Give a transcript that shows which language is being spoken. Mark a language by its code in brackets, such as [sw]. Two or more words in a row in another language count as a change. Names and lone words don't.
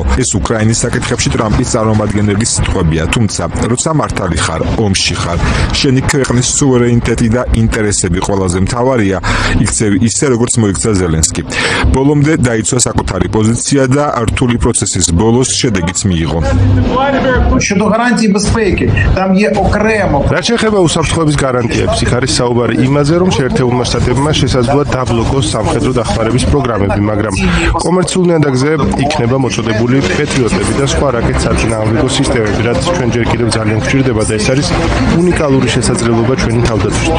[ka] ეს უკრაინის საკითხებში ტრამპის წარმომადგენელი სიტყვებია, თუმცა როცა მართალი ხარ, ომში ხარ, შენი ქვეყნის სუვერენიტეტი და ინტერესები ყველაზე მთავარია, იქცევი ისე როგორც მოიქცა ზელენსკი. ბოლომდე დაიცვა საკუთარი პოზიცია და რთული პროცესის ბოლოს შედეგიც მიიღო. [uk] Щодо гарантій безпеки, там є окремо. [ka] რაც შეეხება უსაფრთხოების გარანტიებს, იქ არის საუბარი იმაზე, რომ შეერთებულმა შტატებმა შესაძლოა დაბლოკოს სამხედრო დახმარების პროგრამები, მაგრამ კომერციულ ნიადაგზე იქნება მოწოდებული პეტრიოტები და სხვა რაკეტ საწინააღმდეგო სისტემები, რაც ჩვენ ჯერ კიდევ ძალიან გვჭირდება და ეს არის უნიკალური შესაძლებლობა ჩვენი თავდაცვისთვის.